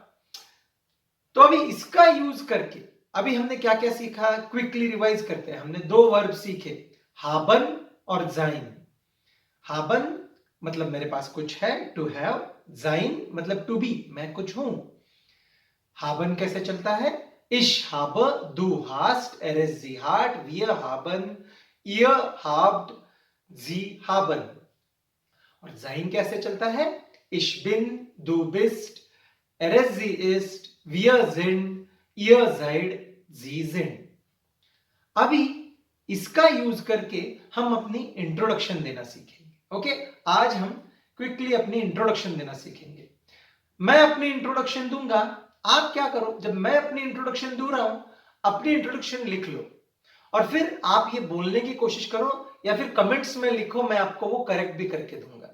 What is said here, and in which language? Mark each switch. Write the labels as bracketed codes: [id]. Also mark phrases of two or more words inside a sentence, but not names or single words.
[hi] तो अभी इसका यूज करके अभी हमने क्या क्या सीखा, [en] quickly revise [hi] करते हैं। हमने दो वर्ब सीखे, हाबन और जाइन। हाबन मतलब मेरे पास कुछ है, [en] to have. [hi] जाइन मतलब [en] to be, [hi] मैं कुछ हूं। हाबन कैसे चलता है, [de] ich habe, du hast, ist, sie hat, wir haben, ihr habt, sie haben। [hi] और जाइन कैसे चलता है, [de] ich bin, du bist, ist, sie ist, wir sind, ihr seid, sie sind। [hi] अभी इसका यूज करके हम अपनी इंट्रोडक्शन देना सीखेंगे। ओके, आज हम क्विकली अपनी इंट्रोडक्शन देना सीखेंगे। मैं अपनी इंट्रोडक्शन दूंगा, आप क्या करो, जब मैं अपनी इंट्रोडक्शन दू रहा हूं, अपनी इंट्रोडक्शन लिख लो और फिर आप ये बोलने की कोशिश करो या फिर कमेंट्स में लिखो, मैं आपको वो करेक्ट भी करके दूंगा।